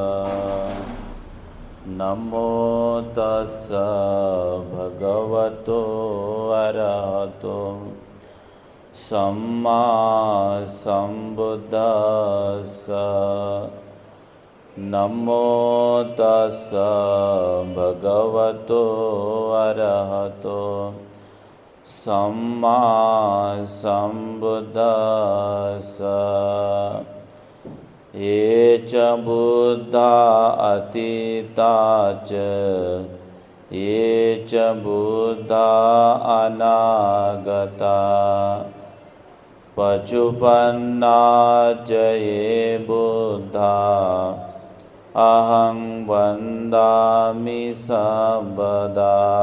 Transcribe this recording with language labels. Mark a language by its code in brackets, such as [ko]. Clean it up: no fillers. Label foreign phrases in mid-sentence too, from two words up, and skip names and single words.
[pi] नमो तस्स भगवतो अरहतो सम्मा सम्बुद्धस्स। नमो तस्स भगवतो अरहतो सम्मा सम्बुद्धस्स। ये च बुद्धा अतीता च ये च बुद्धा अनागता पचुपन्ना च ये बुद्धा अहं वन्दामि सर्वदा।